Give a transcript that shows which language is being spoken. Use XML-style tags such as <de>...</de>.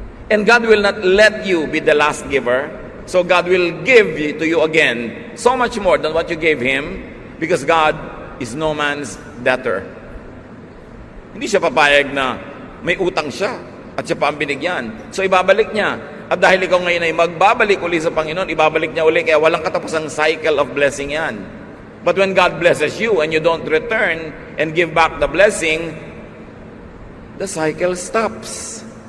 <en>And God will not let you be the last giver. So God will give to you again so much more than what you gave Him, because God is no man's debtor.</en> <tl>Hindi siya papayag na may utang siya. At siya pa ang binigyan. So ibabalik niya. At dahil ikaw ngayon ay magbabalik uli sa Panginoon, ibabalik niya uli. Kaya walang katapusang</tl> <en>cycle of blessing</en> <tl>yan.</tl> <en>But when God blesses you and you don't return and give back the blessing, the cycle stops.</en>